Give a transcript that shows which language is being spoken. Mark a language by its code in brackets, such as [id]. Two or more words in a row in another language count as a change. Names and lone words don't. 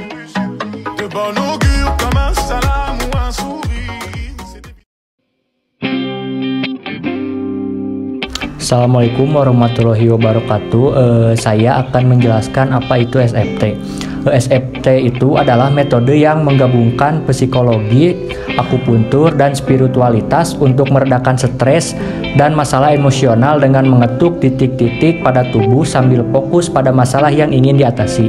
[fr] De bon augure comme un salam ou un sourire. [ar] السلام عليكم ورحمة الله وبركاته. [id] Saya akan menjelaskan apa itu SFT. SFT itu adalah metode yang menggabungkan psikologi, akupuntur, dan spiritualitas untuk meredakan stres dan masalah emosional dengan mengetuk titik-titik pada tubuh sambil fokus pada masalah yang ingin diatasi.